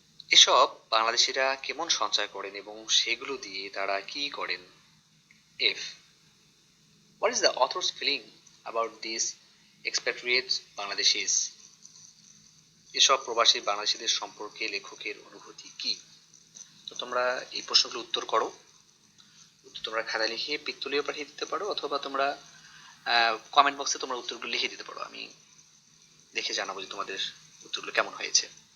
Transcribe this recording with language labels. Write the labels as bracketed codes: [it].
[bn] এসব বাংলাদেশিরা কেমন সঞ্চয় করেন এবং সেগুলো দিয়ে তারা কি করেন? [en] F, what is the author's feeling about these expatriate Bangladeshis? [bn] এসব প্রবাসী বাংলাদেশিদের সম্পর্কে লেখকের অনুভূতি কি? তো তোমরা এই প্রশ্নগুলো উত্তর করো। তোমরা খাতায় লিখে পিক তুলেও পাঠিয়ে দিতে পারো অথবা তোমরা কমেন্ট বক্সে তোমরা উত্তরগুলো লিখে দিতে পারো। আমি দেখে জানাবো যে তোমাদের উত্তরগুলো কেমন হয়েছে।